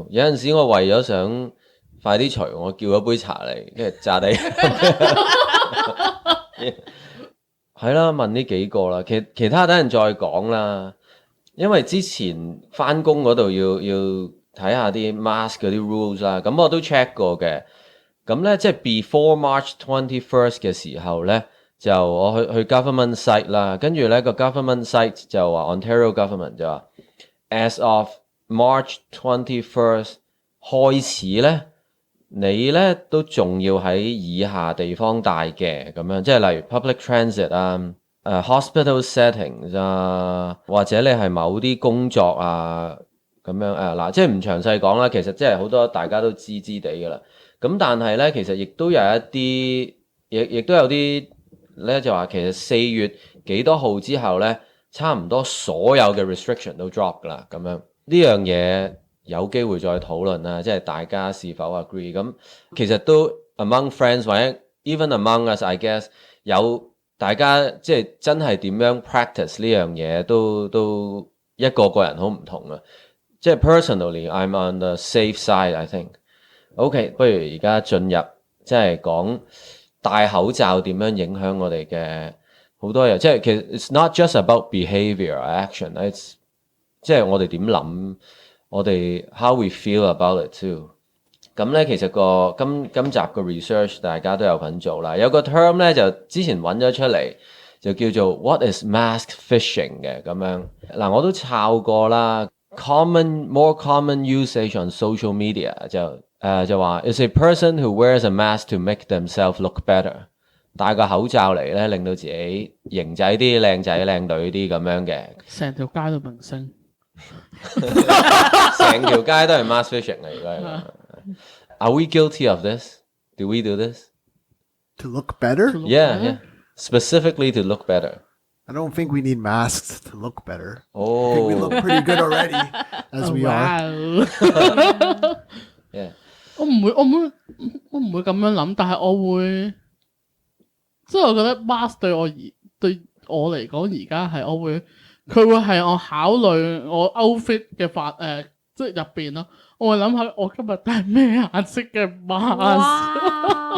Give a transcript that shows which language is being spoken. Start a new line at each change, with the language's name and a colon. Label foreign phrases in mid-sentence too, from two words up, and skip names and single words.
Cantonese: 有陣時我為咗想快啲除，我叫咗杯茶嚟，跟住炸地。係啦，問呢幾個啦，其他等陣再講啦。因為之前返工嗰度要睇下啲 mask 嗰啲 rules 啦，咁我都 check 過嘅。咁咧即係
English: before March 21st
Cantonese: 嘅時候咧，就我去
English: government site
Cantonese: 啦，跟住咧個
English: government site
Cantonese: 就話 Ontario government 就話
English: as of March 21st
Cantonese: 開始咧，你咧都仲要喺以下地方戴嘅咁樣，即係例如
English: public transit
Cantonese: 啊。
English: hospital settings
Cantonese: 啊，或者你係某啲工作啊咁樣嗱，即係唔詳細講啦。其實即係好多大家都知地㗎啦。咁但係咧，其實亦都有一啲，亦都有啲咧就話其實4月幾多號之後咧，差唔多所有嘅 restriction 都 drop 㗎啦。咁樣呢樣嘢有機會再討論啦，即係大家是否 agree？咁其實都
English: among friends
Cantonese: 或者
English: even among us I guess
Cantonese: 有。大家即係真係點樣 practice 呢樣嘢都一個人好唔同啊！即係
English: personally I'm on the safe side I think。
Cantonese: OK， 不如而家進入即係講戴口罩點樣影響我哋嘅好多嘢，即係其實
English: it's not just about behavior or action， it's
Cantonese: 即係我哋點諗，我哋
English: how we feel about it too。
Cantonese: 咁咧其實今集個 research 大家都有份做啦，有個 term 咧就之前揾咗出嚟，就叫做
English: What is mask phishing
Cantonese: 嘅咁樣。嗱我都抄過啦
English: more common usage on social media
Cantonese: 就話
English: is a person who wears a mask to make themselves look better，
Cantonese: 戴個口罩嚟咧令到自己型仔啲、靚仔靚女啲咁樣嘅。成條街都明星，成條街都係
English: mask phishing
Cantonese: 嚟嘅。
English: Are we guilty of this? Do we do this? To look better? Yeah. Specifically to look better. I don't think we need masks to look better. I think Oh. we look pretty good already as we are. Yeah.
Cantonese: 我唔會咁樣諗，但係我會，即係我覺得 mask 對我嚟講而家係佢會係我考慮我 outfit 嘅即係入邊咯。我會諗下我今日戴咩顏色嘅 mask。